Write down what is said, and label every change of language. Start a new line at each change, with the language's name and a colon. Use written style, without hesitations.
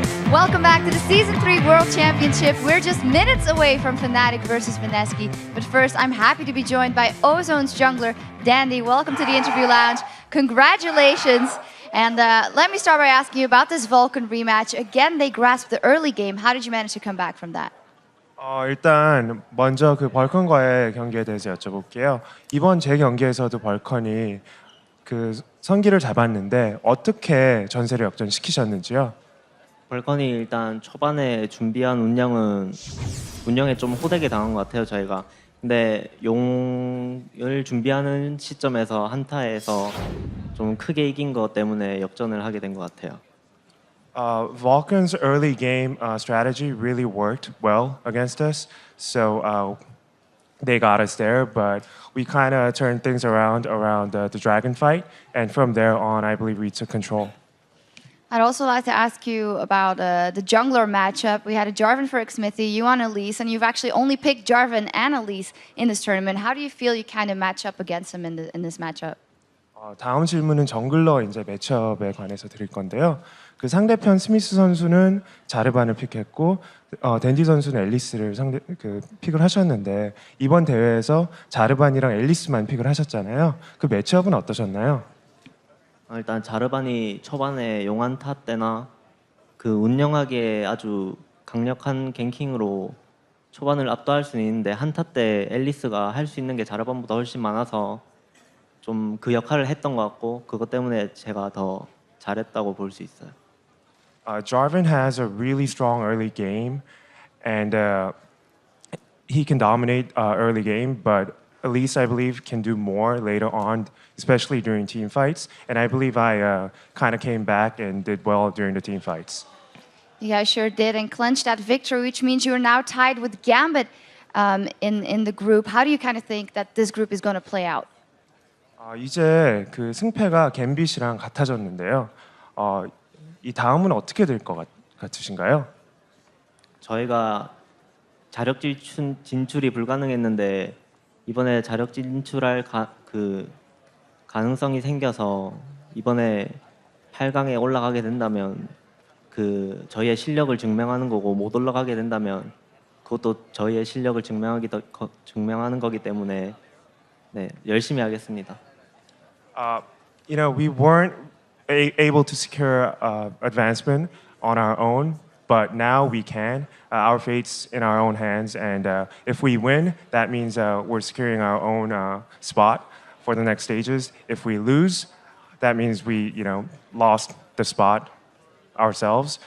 English: Welcome back to the Season 3 World Championship. We're just minutes away from Fnatic versus MSK. But first, I'm happy to be joined by Ozone's jungler, Dandy. Welcome to the interview lounge. Congratulations. And let me start by asking you about this Vulcan rematch. Again, they grasped the early game. How did you manage to come back from that?
Korean: 일단 먼저 그 벌컨과의 경기에 대해서 여쭤볼게요. 이번 제 경기에서도 벌컨이 그 선기를 잡았는데 어떻게 전세를 역전시키셨는지요? 벌컨이 일단 초반에 준비한 운영에 좀 호되게 당한 것 같아요 저희가. 근데 용을 준비하는 시점에서 한타에서 좀 크게 이긴 것 때문에 역전을 하게 된 것 같아요.
English: Vulcan's early game strategy really worked well against us, so they got us there. But we kind of turned things around the dragon fight, and from there on, I believe we took control. I'd also like to ask you about the jungler matchup. We had a Jarvan for Xmithy, you on Elise, and you've actually only picked Jarvan and Elise in this tournament. How do you feel you kind of match up against them in this matchup?
Korean: 다음 질문은 정글러 이제 매치업에 관해서 드릴 건데요. 그 상대편 스미스 선수는 자르반을 픽했고 댄디 선수는 앨리스를 픽을 하셨는데 이번 대회에서 자르반이랑 앨리스만 픽을 하셨잖아요. 그 매치업은 어떠셨나요? 일단 자르반이 초반에 용한타 때나 그 운영하기에 아주 강력한 갱킹으로 초반을 압도할 수는 있는데 한타 때 앨리스가 할 수 있는 게 자르반보다 훨씬 많아서 좀 그 역할을 했던 것 같고 그것 때문에 제가 더 잘했다고 볼 수 있어요.
English: Jarvan has a really strong early game, and he can dominate early game, but Elise, I believe, can do more later on, especially during team fights. And I believe I kind of came back and did well during the team fights. You guys sure did, and clinched that victory, which means you're now tied with Gambit in the group. How do you kind of think that this group is going to play out?
Korean: 이제 그 승패가 갬빗이랑 같아졌는데요. 이 다음은 어떻게 될 것 같으신가요? 저희가 자력 진출이 불가능했는데 이번에 자력 진출할 가능성이 생겨서 이번에 8강에 올라가게 된다면 그 저희의 실력을 증명하는 거고 못 올라가게 된다면 그것도 저희의 실력을 증명하는 거기 때문에 네, 열심히 하겠습니다.
English: You know, we weren't able to secure advancement on our own, but now we can. Our fate's in our own hands, and if we win, that means we're securing our own spot for the next stages. If we lose, that means we, lost the spot ourselves.